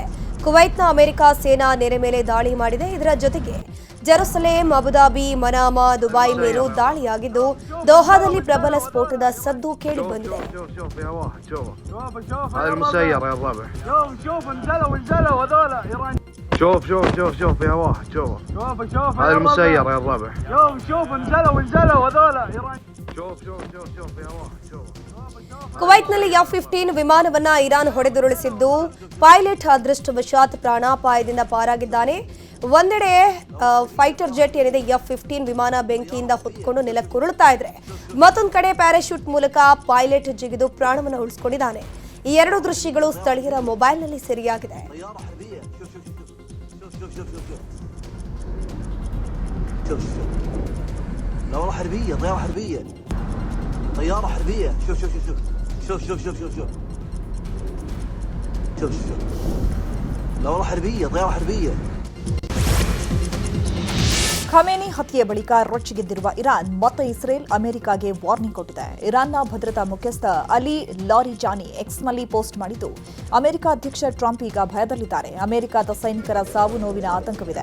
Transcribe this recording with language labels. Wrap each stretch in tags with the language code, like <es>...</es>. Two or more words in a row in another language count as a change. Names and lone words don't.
<kn>ಕುವೈತ್ನ ಅಮೆರಿಕ ಸೇನಾ ನೆರೆ ಮೇಲೆ ದಾಳಿ ಮಾಡಿದೆ. ಇದರ ಜೊತೆಗೆ ಜೆರುಸಲೇಂ, ಅಬುದಾಬಿ, ಮನಾಮಾ, ದುಬೈ ಮೇಲೂ ದಾಳಿಯಾಗಿದ್ದು, ದೋಹಾದಲ್ಲಿ ಪ್ರಬಲ ಸ್ಫೋಟದ ಸದ್ದು ಕೇಳಿಬಂದಿದೆ.</kn> <ar>شوف شوف شوف شوف يا واحد شوف هذا المسير يا الربع شوف انزلوا هذول شوف شوف شوف شوف يا واحد شوف</ar> <kn>ಕುವೈತ್ನಲ್ಲಿ F-15 ವಿಮಾನವನ್ನ ಇರಾನ್ ಹೊಡೆದುರುಳಿಸಿದ್ದು, ಪೈಲಟ್ ಅದೃಷ್ಟವಶಾತ್ ಪ್ರಾಣಾಪಾಯದಿಂದ ಪಾರಾಗಿದ್ದಾನೆ. ಒಂದೆಡೆ</kn> <en>fighter jet</en> <kn>ಏನಿದೆ F-15 ವಿಮಾನ ಬೆಂಕಿಯಿಂದ ಹೊತ್ಕೊಂಡು ನೆಲಕ್ಕುರುಳ್ತಾ ಇದ್ರೆ, ಮತ್ತೊಂದು ಕಡೆ ಪ್ಯಾರಾಶೂಟ್ ಮೂಲಕ ಪೈಲಟ್ ಜಿಗಿದು ಪ್ರಾಣವನ್ನು ಉಳಿಸಿಕೊಂಡಿದ್ದಾನೆ. ಈ ಎರಡು ದೃಶ್ಯಗಳು ಸ್ಥಳೀಯರ ಮೊಬೈಲ್ನಲ್ಲಿ ಸೆರೆಯಾಗಿದೆ.</kn> <ar>طيارة حربية طيارة حربية شوف شوف شوف شوف شوف شوف شوف شوف شوف شوف طيارة حربية</ar> <kn>ಖಮೇನಿ ಹತ್ಯೆ ಬಳಿಕ ರೊಚ್ಚಿಗೆದ್ದಿರುವ ಇರಾನ್ ಮತ್ತೆ ಇಸ್ರೇಲ್ ಅಮೆರಿಕಾಗೆ ವಾರ್ನಿಂಗ್ ಕೊಟ್ಟಿದೆ. ಇರಾನ್ನ ಭದ್ರತಾ ಮುಖ್ಯಸ್ಥ ಅಲಿ ಲಾರಿಜಾನಿ ಎಕ್ಸ್ನಲ್ಲಿ ಪೋಸ್ಟ್ ಮಾಡಿದ್ದು, ಅಮೆರಿಕ ಅಧ್ಯಕ್ಷ ಟ್ರಂಪ್ ಈಗ ಭಯದಲ್ಲಿದ್ದಾರೆ. ಅಮೆರಿಕದ ಸೈನಿಕರ ಸಾವು ನೋವಿನ ಆತಂಕವಿದೆ.</kn>